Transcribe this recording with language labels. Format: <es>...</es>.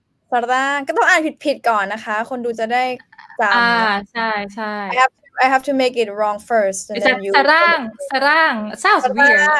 <th>สร่างก็ต้องอ่านผิดก่อนนะคะคนดูจะได้จำ ใช่</th> <en>I have to make it wrong first and then you สร้าง sounds weird.</en>